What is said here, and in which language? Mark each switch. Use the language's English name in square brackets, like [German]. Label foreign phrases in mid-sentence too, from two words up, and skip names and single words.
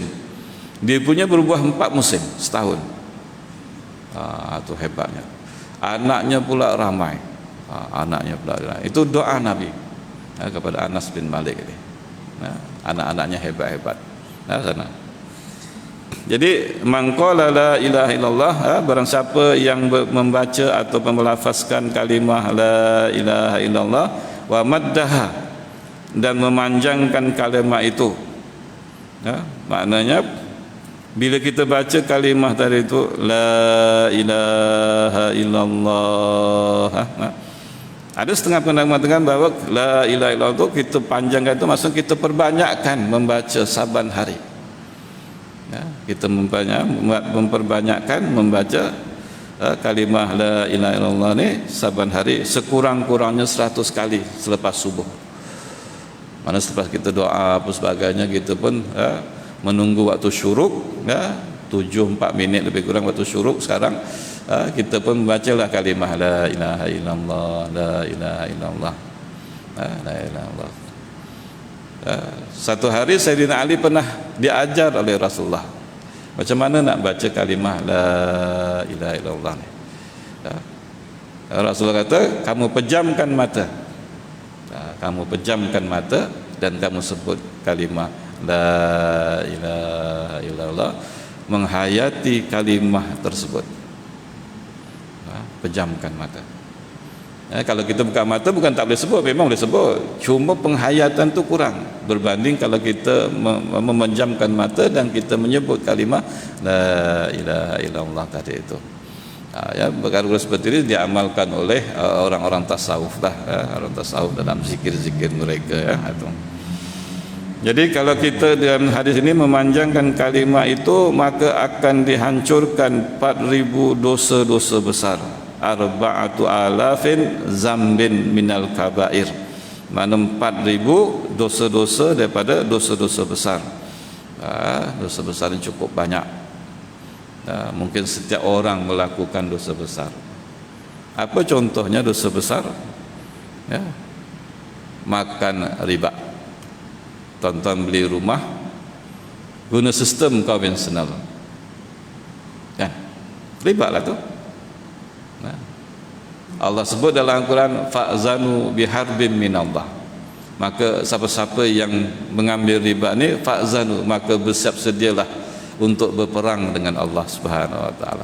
[Malay] Dia punya berbuah 4 musim setahun. Itu hebatnya. Anaknya pula ramai. Itu doa Nabi kepada Anas bin Malik ini. Anak-anaknya hebat-hebat. Sana. Jadi [Arabic] من قال لا إله إلا الله, [Malay] barang siapa yang membaca atau melafazkan kalimah [Arabic] لا إله إلا الله ومدها, [Malay] dan memanjangkan kalimah itu. Maknanya bila kita baca kalimah tadi itu [Arabic] لا إله إلا الله, [Malay] ada setengah pendapat mengatakan bahawa [Arabic] لا إله إلا الله [Malay] itu kita panjangkan, itu maksud kita perbanyakkan membaca saban hari. Kita memperbanyakkan membaca kalimah [Arabic] لا إله إلا الله [Malay] ni saban hari sekurang-kurangnya 100 kali selepas subuh. Mana selepas kita doa apa sebagainya, kita pun menunggu waktu syuruk, 4 minit lebih kurang waktu syuruk sekarang, kita pun membacalah kalimah [Arabic] لا إله إلا الله, لا إله إلا الله, لا إله إلا الله. [Malay] Satu hari Sayyidina Ali pernah diajar oleh Rasulullah macam mana nak baca kalimah [Arabic] لا إله إلا الله [Malay] ni. Rasulullah kata, kamu pejamkan mata, kamu pejamkan mata dan kamu sebut kalimah [Arabic] لا إله إلا الله, [Malay] menghayati kalimah tersebut. Pejamkan mata. Kalau kita buka mata bukan tak boleh sebut, memang boleh sebut, cuma penghayatan tu kurang berbanding kalau kita memejamkan mata dan kita menyebut kalimah [Arabic] لا إله إلا الله [Malay] tadi itu. Perkara seperti ini diamalkan oleh orang-orang tasawuf lah, orang tasawuf dalam zikir-zikir mereka. Jadi kalau kita dalam hadis ini memanjangkan kalimah itu, maka akan dihancurkan 4,000 dosa-dosa besar, 4,000 [Arabic] ذنب من الكبائر, [Malay] mana 4,000 dosa-dosa daripada dosa-dosa besar. Dosa besar ini cukup banyak. Mungkin setiap orang melakukan dosa besar. Apa contohnya dosa besar? Makan riba. Tuan-tuan beli rumah guna sistem konvensional, riba lah tu. Allah sebut dalam Al-Quran, [Arabic] فأذنوا بحرب من الله, [Malay] maka siapa-siapa yang mengambil riba ni, fa'zanu, maka bersiap sedialah untuk berperang dengan Allah [Arabic] سبحانه وتعالى.